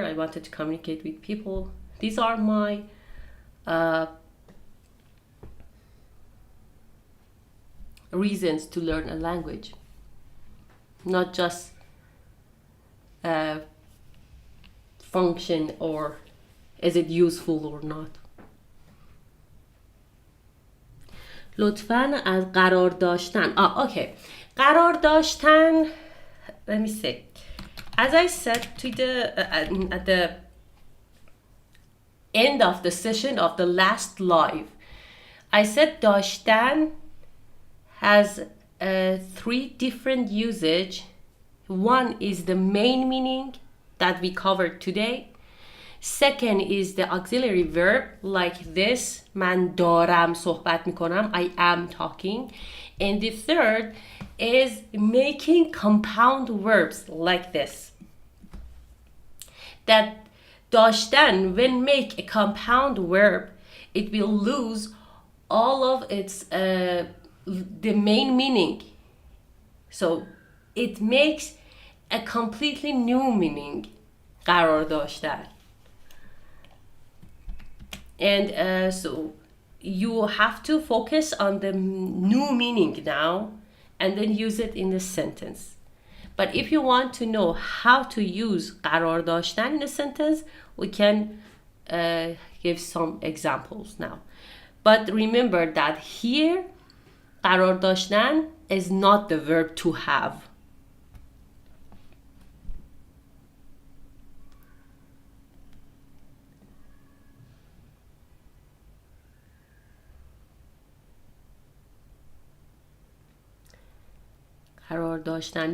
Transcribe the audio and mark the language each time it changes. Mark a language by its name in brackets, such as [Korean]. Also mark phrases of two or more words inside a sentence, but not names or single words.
[English] I wanted to communicate with people. These are my reasons to learn a language, not just function or is it useful or not. [Persian] لطفاً از قرار داشتن. Okay. قرار داشتن. [English] Let me see. As I said to at the end of the session of the last live, I said داشتن has three different usage. One is the main meaning that we covered today. Second is the auxiliary verb like this. [Persian] من دارم صحبت میکنم. [English] I am talking. And the third is making compound verbs like this. That داشتن, when make a compound verb, it will lose all of its the main meaning. So it makes a completely new meaning. [Persian] قرار داشتن. [English] And so you have to focus on the new meaning now and then use it in the sentence. But if you want to know how to use [Persian] قرار داشتن [English] in a sentence, we can give some examples now. But remember that here, [Persian] قرار داشتن [English] is not the verb to have. [Persian] قرار داشتن.